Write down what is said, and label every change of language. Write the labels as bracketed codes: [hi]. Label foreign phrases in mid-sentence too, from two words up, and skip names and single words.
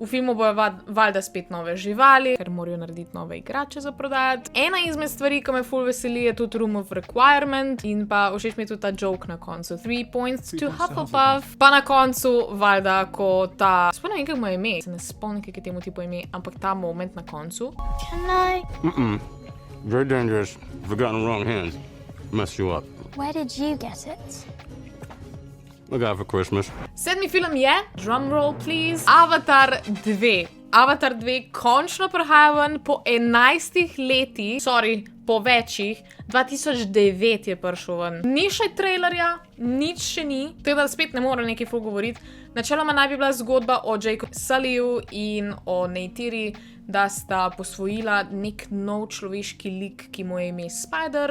[sl] V filmu bojo valjda spet nove živali, ker morajo narediti nove igrače za prodajati. Ena izmed stvari, ki me ful veseli, je tudi Room of Requirement in pa všeč mi je tudi ta joke na koncu. [en] 3 points to Hufflepuff. [sl] Pa na koncu, valjda, ko ta... Spomnim, kako mu je ime. Se ne spomnim, kako je temu tipo ime, ampak ta moment na koncu. [en] Can I? Very dangerous. If it got in the wrong hands, mess you up. Where did you get it? I got it for Christmas. [sl] 7. film je, [en] drumroll please, [sl] Avatar 2. Avatar 2 končno prihaja ven po 11 letih, po večjih, 2009 je prišel ven. Ni še trailerja, nič še ni, tako da spet ne morem nekaj ful govoriti. Načeloma naj bi bila zgodba o Jacob Sullyju in o Neytiri, da sta posvojila nek nov človeški lik, ki mu je ime Spider.